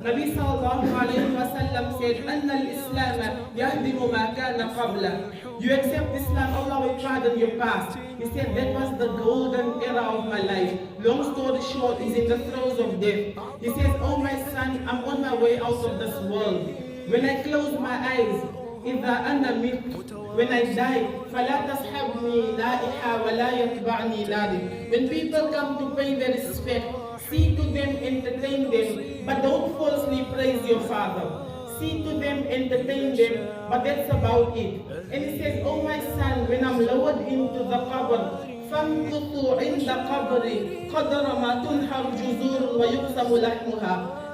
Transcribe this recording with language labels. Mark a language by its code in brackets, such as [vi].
[en] Nabi sallallahu alayhi wa sallam said, [ar] أَنَّ الْإِسْلَامَ يَهْدِمُ مَا كَانَ قَبْلَ. [en] You accept Islam, Allah will pardon your past. He said, that was the golden era of my life. Long story short, he's in the throes of death. He says, oh my son, I'm on my way out of this world. When I close my eyes, [ar] إِذَا أَنَا مِتْ, [en] when I die, [ar] فَلَا تَصْحَبْنِي لَائِحَا وَلَا يَتْبَعْنِي لَادٍ. [en] When people come to pay their respect, see to them, entertain them, but don't falsely praise your father. See to them, entertain them, but that's about it. And he says, oh my son, when I'm lowered into the qabr, [ar] فَامْكُثُوا عِنْدَ قَبْرِ قَدْرَ مَا تُنْحَرْ جُزُورٌ وَيُقْسَمُ لَحْمُهَا.